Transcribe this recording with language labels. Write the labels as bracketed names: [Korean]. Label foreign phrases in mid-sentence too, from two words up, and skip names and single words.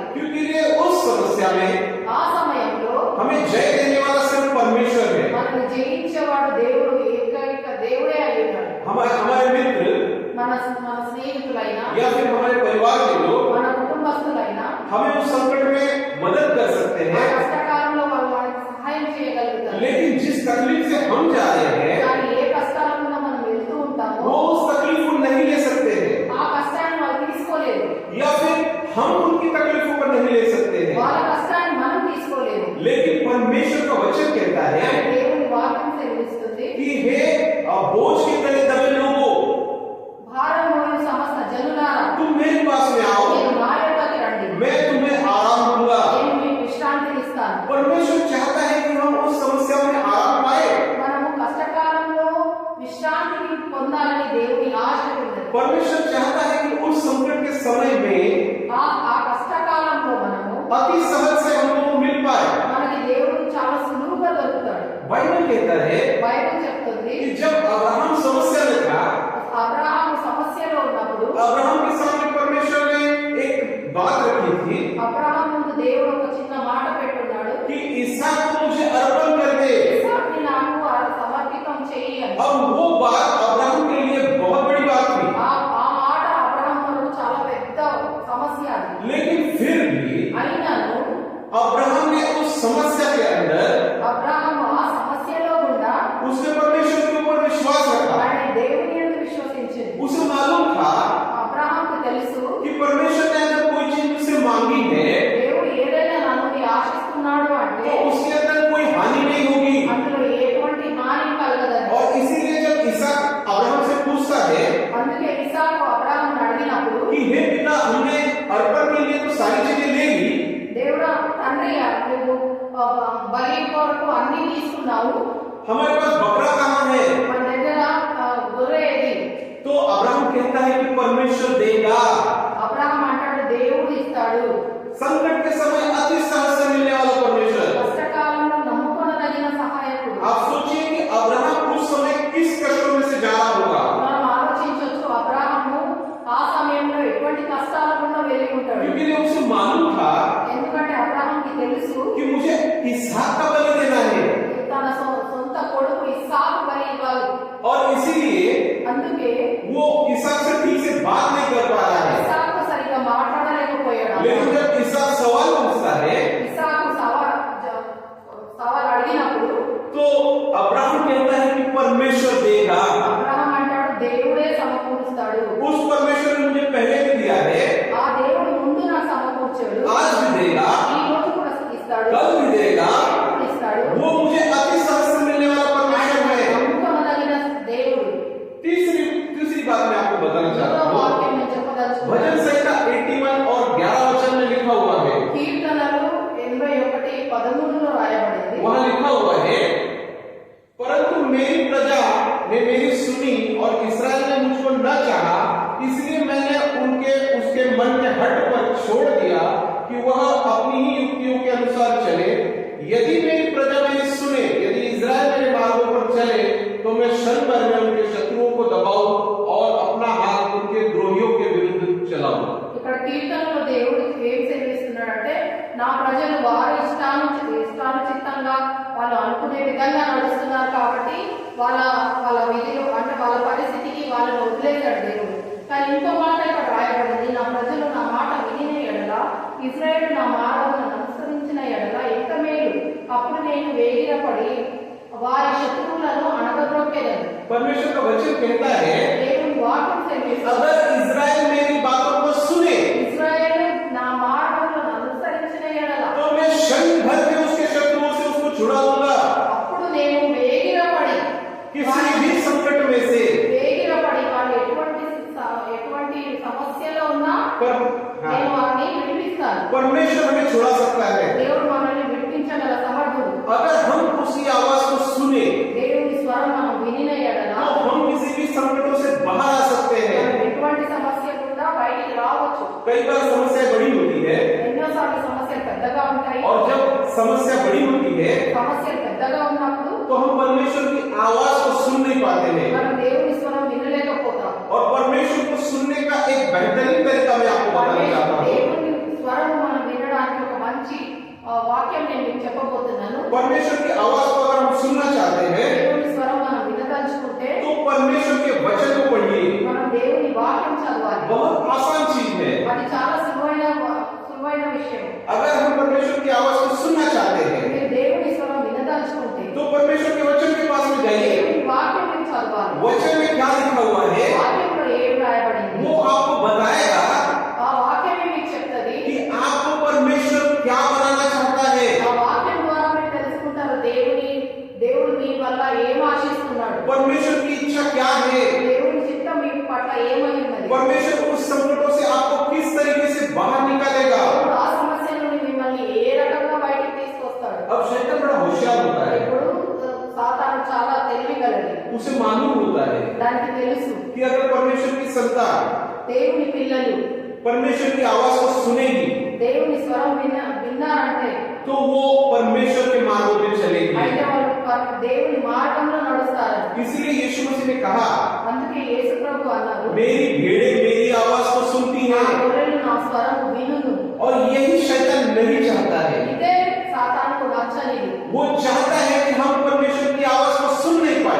[Hindi] क्योंकि ये उस समस्या में [Telugu] ఆ సమయంలో [Hindi] हमें जय देने वाला सिर्फ परमेश्वर है। [Telugu] మనల్ని జయించేవాడు దేవుడు, ఏకైక దేవుడే అయి ఉన్నాడు. [Hindi] हमारे मित्र [Telugu] మన స్నేహితులైనా [Hindi] या फिर हमारे परिवार के लोग [Telugu] మన కుటుంబస్తులైనా [Hindi] हमें उस संकट में मदद कर सकते [Telugu] ఆ [Hindi] हैं, [Telugu] కష్టకాలంలో వాళ్ళకి సహాయం చేయగలుగుతారు. [Hindi] लेकिन जिस तकलीफ से हम जा रहे हैं [Telugu] కానీ ఏ కష్టాల గుండా మనం వెళ్తూ ఉంటామో [Hindi] वो उस तकलीफ को नहीं ले सकते हैं, [Telugu] ఆ కష్టాన్ని వాళ్ళు తీసుకోలేదు. [Hindi] या फिर हम उनकी तकलीफों पर नहीं ले सकते हैं। [Telugu] వాళ్ళ కష్టాన్ని మనం తీసుకోలేదు. [Hindi] लेकिन परमेश्वर का वचन कहता है [Telugu] కానీ దేవుని వాక్యం సెలవిస్తుంది, [Hindi] कि हे बोझ के तले दबे लोगों, [Telugu] భారం మోయు సమస్త జనులారా [Hindi] तुम मेरे पास में आओ, [Telugu] మీరు నా యొద్దకు రండి, [Hindi] मैं तुम्हें आराम दूंगा। [Telugu] నేను మీకు విశ్రాంతిని ఇస్తాను. [Hindi] परमेश्वर चाहता है कि हम उस समस्या में आराम पाए। [Telugu] మనము కష్టకాలంలో విశ్రాంతిని పొందాలని దేవుని ఆశ ఉంది. [Hindi] परमेश्वर चाहता है कि उस संकट के समय में [Telugu] ఆ కష్టకాలంలో మనము [Hindi] अति सहज से हम लोग को मिल पाए। [Telugu] మనకి దేవుడు చాలా సులువుగా దొరుకుతాడు. [Hindi] बाइबल कहता है [Telugu] బైబిల్ చెప్తుంది, [Hindi] कि जब अब्राहम समस्या में था, [Telugu] అబ్రహాము సమస్యలో ఉన్నప్పుడు [Hindi] अब्राहम के सामने परमेश्वर ने एक बात रखी थी [Telugu] అబ్రహాము ముందు దేవుడు ఒక చిన్న మాట పెట్టున్నాడు, [Hindi] कि इसहाक को मुझे अर्पण कर दे। [Telugu] ఇస్సాకుని నాకు సమర్పితం చెయ్యి అని. [Hindi] अब वो बात अब्राहम के लिए बहुत बड़ी बात थी, [Telugu] ఆ మాట అబ్రహాము కొరకు చాలా పెద్ద సమస్య అది. [Hindi] लेकिन फिर भी [Telugu] అయినను [Hindi] अब्राहम ने उस समस्या के अंदर [Telugu] అబ్రహాము ఆ సమస్యలో గుండా [Hindi] उसने परमेश्वर के ऊपर विश्वास रखा। [Telugu] ఆయన దేవుని యందు విశ్వసించింది. [Hindi] उसे मालूम था [Telugu] అబ్రహాముకు తెలుసు, [Hindi] कि परमेश्वर ने अगर कोई चीज मुझसे मांगी है [Telugu] దేవుడు ఏదైనా నన్ను ఆశిస్తున్నాడు అంటే [Hindi] तो उसके अंदर कोई हानि नहीं होगी। [Telugu] అందులో ఎటువంటి హాని కలగదని. [Hindi] और इसीलिए जब इसहाक अब्राहम से पूछता है [Telugu] అందుకే ఇస్సాకు అబ్రహామును అడిగినప్పుడు, [Hindi] कि हे पिता, हमने अर्पण के लिए तो सारी चीजें ले ली, [Telugu] దేవుడా తండ్రి, నువ్వు బలి కొరకు అన్ని తీసుకున్నావు, [Hindi] हमारे पास बकरा कहाँ है? [Telugu] మన దగ్గర గొర్రె ఏది? [Hindi] तो अब्राहम कहता है कि परमेश्वर देगा। [Telugu] అబ్రహాం అంటాడు దేవుడు ఇస్తాడు। [Hindi] संकट के समय अति सहज से मिलने वाला परमेश्वर। [Telugu] కష్టకాలంలో నమ్ముకొనదగిన సహాయకుడు। [Hindi] आप सोचिए कि अब्राहम उस समय किस कष्टों में से जा रहा होगा। [Telugu] మనం ఆలోచించొచ్చు అబ్రహాము ఆ సమయంలో ఎటువంటి కష్టాల గుండా వెళ్ళి ఉంటాడు। [Hindi] क्योंकि उसे मालूम था [Telugu] ఎందుకంటే అబ్రహాంకి తెలుసు [Hindi] कि मुझे इसहाक का बलि देना है, [Telugu] తన సొంత కొడుకు ఇస్సాకు బలి ఇవ్వాలి। [Hindi] और इसीलिए [Telugu] అందుకే [Hindi] वो इसहाक से ठीक से बात नहीं कर पा रहा है। [Telugu] ఇస్సాకు సరిగ్గా మాట్లాడలేకపోయాడు। [Hindi] लेकिन जब इसहाक सवाल पूछता है [Telugu] ఇస్సాకు సవాల్ అడిగినప్పుడు [Hindi] तो अब्राहम कहता है कि परमेश्वर देगा। [Telugu] అబ్రహాం అంటాడు దేవుడే సమకూరుస్తాడు। [Hindi] उस परमेश्वर ने मुझे पहले भी दिया है, [Telugu] ఆ దేవుడు ముందు నాకు సమకూర్చాడు, [Hindi] आज भी देगा, [Telugu] ఈ రోజు కూడా ఇస్తాడు, [Hindi] कल भी देगा। [Telugu] ఎప్పుడు ఇస్తాడు। [Hindi] वो मुझे अति सहज से मिलने वाला परमेश्वर है। [Telugu] నమ్మకమగిన దేవుడు। [Hindi] तीसरी बात मैं आपको बताना चाहता [Telugu] మూడో [Hindi] हूँ। [Telugu] వాక్యం నేను చెప్పదలుచుకున్నాను। [Hindi] भजन संहिता 81 और 11 वचन में लिखा हुआ है, [Telugu] కీర్తనలు 81:13 రాయబడింది। [Hindi] वहां लिखा हुआ है, परंतु मेरी प्रजा ने मेरी सुनी और इस्राएल ने मुझको न चाहा, इसलिए मैंने उसके मन के हट पर छोड़ दिया कि वह अपनी ही युक्तियों के अनुसार चले। यदि मेरी प्रजा मेरी सुने, यदि इस्राएल मेरे मार्गों पर चले, तो मैं क्षण भर में उनके शत्रुओं को दबाऊं और अपना हाथ उनके द्रोहियों के विरुद्ध चलाऊं। [Telugu] ఇక్కడ కీర్తనలో దేవుడు ఏం సెలవిస్తున్నాడంటే నా ప్రజలు వారి ఇష్టానుచిత్తంగా వాళ్ళు అనుకునే విధంగా నడుస్తున్నారు కాబట్టి వాళ్ళ విధిలో అంటే వాళ్ళ పరిస్థితికి వాళ్ళని వదిలేశాడు దేవుడు। కానీ ఇంకో మాట ఇక్కడ రాయబడింది, నా ప్రజలు నా మాట వినిన ఎడల, ఇశ్రాయేలు నా మార్గములను అనుసరించిన ఎడల ఎంత మేలు, అప్పుడు నేను వేగిరపడి వారి శత్రువులను అణగద్రొక్కెదను। [Hindi] परमेश्वर का वचन कहता है, [Telugu] దేవుని వాక్యం సెలవిస్తుంది, [Hindi] अगर इस्राएल मेरी बातों को सुने [Telugu] ఇశ్రాయేలు నా మార్గములను అనుసరించిన ఎడల [Hindi] तो मैं क्षण भर में उसके शत्रुओं से उसको छुड़ा दूंगा। [Telugu] అప్పుడు నేను వేగిరపడి [Hindi] किसी भी संकट में से [Telugu] వాళ్ళు ఎటువంటి సమస్యలో ఉన్నా నేను వారిని విడిపిస్తాను। [Hindi] परमेश्वर हमें छुड़ा सकता है [Telugu] దేవుడు మనల్ని విడిపించగల సమర్థుడు। [Hindi] अगर हम उसकी आवाज को सुने, [Telugu] దేవుని స్వరం మనం వినిన ఎడల [Hindi] तो हम किसी भी संकटों से बाहर आ सकते हैं। [Telugu] మనం ఎటువంటి సమస్య గుండా బయటికి రావచ్చు। [Hindi] कई बार समस्या बड़ी होती है, [Telugu] ఎన్నోసార్లు సమస్యలు పెద్దగా ఉంటాయి। [Hindi] और जब समस्या बड़ी होती है [Telugu] సమస్యలు పెద్దగా ఉన్నప్పుడు [Hindi] तो हम परमेश्वर की आवाज को सुन नहीं पाते हैं। [Telugu] మనం దేవుని స్వరం వినలేకపోతాం। [Hindi] और परमेश्वर को सुनने का एक बेहतरीन तरीका मैं आपको बताना चाहता हूँ। [Telugu] దేవుని స్వరం మనం వినడానికి ఒక మంచి వాక్యం నేను మీకు చెప్పబోతున్నాను। [Hindi] परमेश्वर की आवाज को अगर हम सुनना चाहते हैं [Telugu] దేవుని స్వరం మనం వినదలుచుకుంటే [Hindi] तो परमेश्वर के वचन को पढ़िए। [Telugu] మనం దేవుని వాక్యం చదవాలి। [Hindi] बहुत आसान चीज है। [Telugu] అది చాలా సులువైన విషయం। [Hindi] अगर हम परमेश्वर की आवाज को सुनना चाहते हैं [Telugu] మీరు దేవుని స్వరం వినదలుచుకుంటే [Hindi] तो परमेश्वर के वचन के पास में जाइए। [Telugu] దేవుని వాక్యం మీరు చదవాలి। [Hindi] वचन में क्या लिखा हुआ है [Telugu] వాక్యంలో ఏం రాయబడింది [Hindi] वो आपको बताएगा [Telugu] ఆ వాక్యమే మీకు చెప్తది। [Hindi] कि आपको परमेश्वर क्या बनाना चाहता है। [Telugu] ఆ వాక్యం ద్వారా మీరు తెలుసుకుంటారు దేవుడు మీ వల్ల ఏం ఆశిస్తున్నాడు, [Hindi] परमेश्वर की इच्छा क्या है, [Telugu] దేవుని చిత్తం మీ పట్ల ఏమై ఉన్నది, [Hindi] परमेश्वर उस संकटों से आपको किस तरीके से बाहर निकालेगा। [Telugu] దేవుడు ఆ సమస్య నుండి మిమ్మల్ని ఏ రకంగా బయటికి తీసుకొస్తాడు। [Hindi] अब शैतान बड़ा होशियार होता है, [Telugu] ఇప్పుడు సాతాను చాలా తెలివిగలది, [Hindi] उसे मालूम होता है [Telugu] దానికి తెలుసు [Hindi] कि अगर परमेश्वर की संतान [Telugu] దేవుని పిల్లలు [Hindi] परमेश्वर की आवाज को सुनेगी [Telugu] దేవుని స్వరం విన్నారంటే [Hindi] तो वो परमेश्वर के मार्गों पे चलेगी। [Telugu] అయితే వాళ్ళు దేవుని మార్గంలో నడుస్తారు। [Hindi] इसलिए यीशु मसीह ने कहा, [Telugu] అందుకే యేసు ప్రభు అన్నారు, [Hindi] मेरी भेड़ें मेरी आवाज को सुनती [Telugu] నా [Hindi] हैं, [Telugu] గొర్రెలు నా స్వరం వినును। [Hindi] और यही शैतान नहीं चाहता है। [Telugu] ఇదే సాతానుకు నచ్చనిది। [Hindi] वो चाहता है कि हम परमेश्वर की आवाज को सुन नहीं पाए,